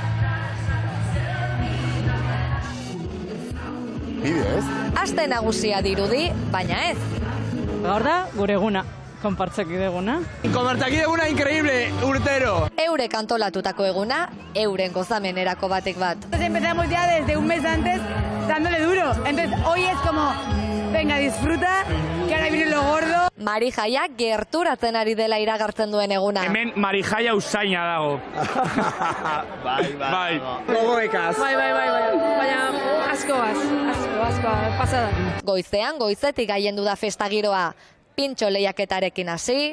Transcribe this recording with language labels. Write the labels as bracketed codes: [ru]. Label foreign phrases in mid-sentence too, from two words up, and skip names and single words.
[eu] Bide ez? Aste nagusia dirudi, baina ez. Gaur da, gure eguna, konpartsakide eguna. Konpartsakide eguna increíble, urtero. Eurek antolatutako eguna, euren gozamenerako batek bat. [es] Empezamos ya desde un mes antes dándole duro. Entonces hoy es como, venga, disfruta, que ahora viene lo gordo. [eu] Marijaia gerturatzen ari dela iragartzen duen eguna. Hemen Marijaia usaina dago. Bai. Gogoekaz. Bai. Baina asko, pasada. Goizean, goizetik gailendu da festa giroa. Pintxo lehiaketarekin hasi.